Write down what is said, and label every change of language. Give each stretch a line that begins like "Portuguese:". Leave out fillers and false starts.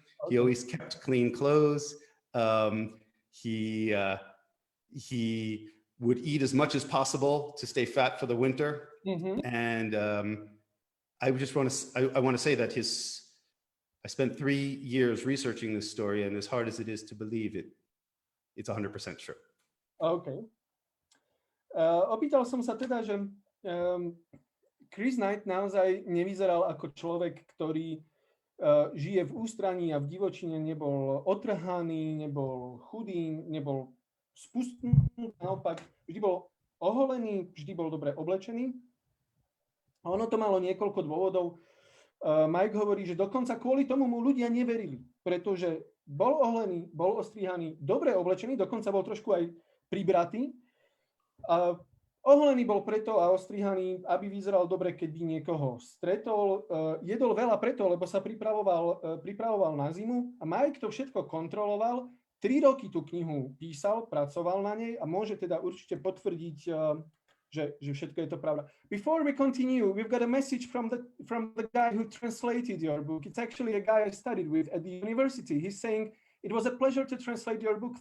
English: He always kept clean clothes. He would eat as much as possible to stay fat for the winter. And I want to say that I spent 3 years researching this story, and as hard as it is to believe it, it's 100% true. OK.
Slovak: Opýtal som sa teda, že Chris Knight naozaj nevyzeral ako človek, ktorý žije v ústraní a v divočine, nebol otrhaný, nebol chudý, nebol spustnutý, naopak vždy bol oholený, vždy bol dobre oblečený. A ono to malo niekoľko dôvodov. Mike hovorí, že dokonca kvôli tomu mu ľudia neverili, pretože bol oholený, bol ostrihaný, dobre oblečený, dokonca bol trošku aj pribratý. A oholený bol preto a ostrihaný, aby vyzeral dobre, keď by niekoho stretol. Jedol veľa preto, lebo sa pripravoval na zimu a Mike to všetko kontroloval. 3 roky tú knihu písal, pracoval na nej a môže teda určite potvrdiť, že všetko je to pravda.
English: Before we continue, we've got a message from the guy who translated your book. It's actually a guy I studied with at the university. He's saying, "It was a pleasure to translate your book.